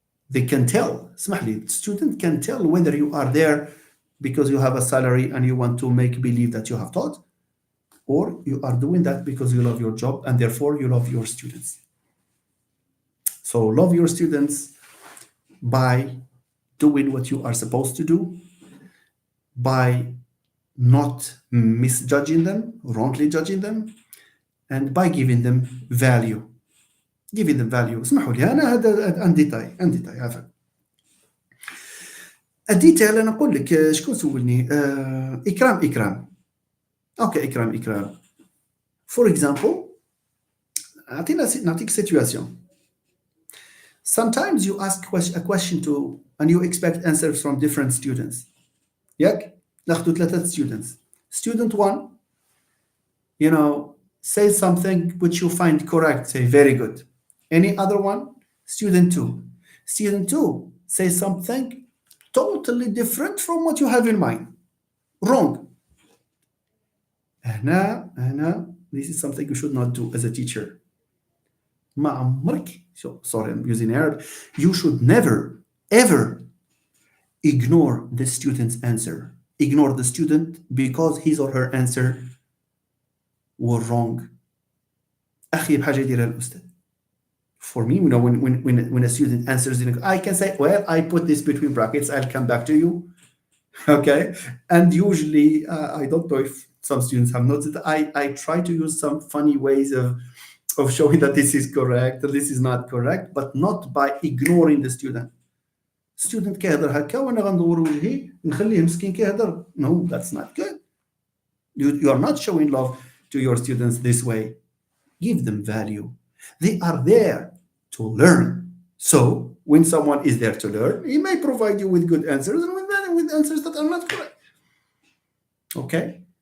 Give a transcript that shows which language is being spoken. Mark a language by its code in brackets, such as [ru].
[en] They can tell. [ar] اسمح لي, [en] the student can tell whether you are there because you have a salary and you want to make believe that you have taught, or you are doing that because you love your job and therefore you love your students. So love your students by doing what you are supposed to do, by not misjudging them, wrongly judging them, and by giving them value. [ar] اسمحوا لي, أنا هذا ان ديتاي عفوا. الديتيل أنا أقول لك شكون سولني. إكرام. Okay, إكرام. [en] For example, [ar] نعطيك [en] situation. Sometimes you ask a question and you expect answers from different students. [ar] ياك؟ ناخذ [en] 3 students. Student 1, say something which you find correct, say very good. Any other one? Student 2. Student 2 says something totally different from what you have in mind. Wrong. [ar] هنا, [en] this is something you should not do as a teacher. [ar] ما عمرك, [en] sorry, I'm using Arabic. You should never, ever ignore the student's answer. Ignore the student because his or her answer were wrong. [ar] أخي بحاجة يديرها الأستاذ. [en] For me, when a student answers, I can say, well, I put this between brackets. I'll come back to you. Okay. And usually, I don't know if some students have noticed, I try to use some funny ways of showing that this is correct and this is not correct, but not by ignoring the student. [ar] Student كيهضر هكا وانا غندور وجهي نخليه مسكين كيهضر. [en] No, that's not good. You are not showing love to your students this way. Give them value. They are there to learn. So when someone is there to learn, he may provide you with good answers and with answers that are not correct. Okay.